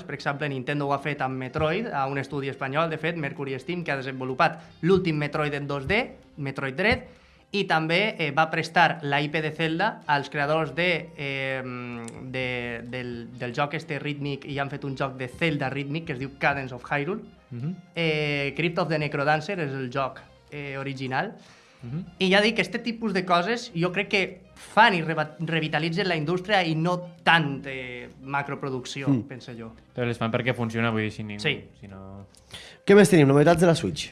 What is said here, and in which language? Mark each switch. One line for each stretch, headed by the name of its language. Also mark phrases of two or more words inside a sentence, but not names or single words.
Catalan: Per exemple, Nintendo ho ha fet amb Metroid, a un estudi espanyol, de fet, Mercury Steam, que ha desenvolupat l'últim Metroid en 2D, Metroid Dread, i també va prestar la IP de Zelda als creadors del joc Rhythmic, i han fet un joc de Zelda Rhythmic que es diu Cadence of Hyrule. Crypt of the Necrodancer és el joc original. I ja dic, aquest tipus de coses jo crec que fan i revitalitzen la indústria i no tant macroproducció, penso jo. Però les fan perquè funciona, vull dir, si Sí. no... Què més tenim? Novetats de la Switch?